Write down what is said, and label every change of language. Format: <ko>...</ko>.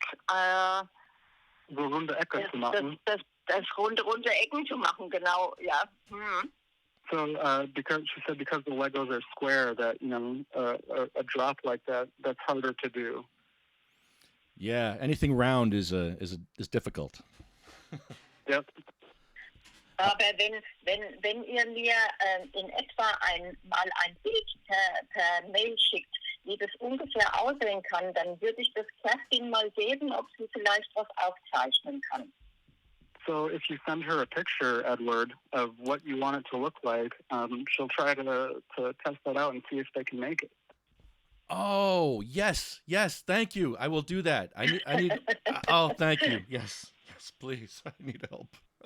<de>so runde Ecken zu machen. Das runde Ecken zu machen, genau, ja. Hm.</de> <en>So, because the Legos are square, that a drop like that's harder to do. Yeah, anything round is difficult. Yep.</en> <de>Aber wenn ihr mir in etwa mal ein Bild per Mail schickt, wie das ungefähr aussehen kann, dann würde ich das Kerstin mal geben, ob sie vielleicht was aufzeichnen kann.</de> <en>So if you send her a picture, Edward, of what you want it to look like, she'll try to test that out and see if they can make it. Oh, yes, thank you. I will do that. I need oh, thank you. Yes, please. I need help.</en>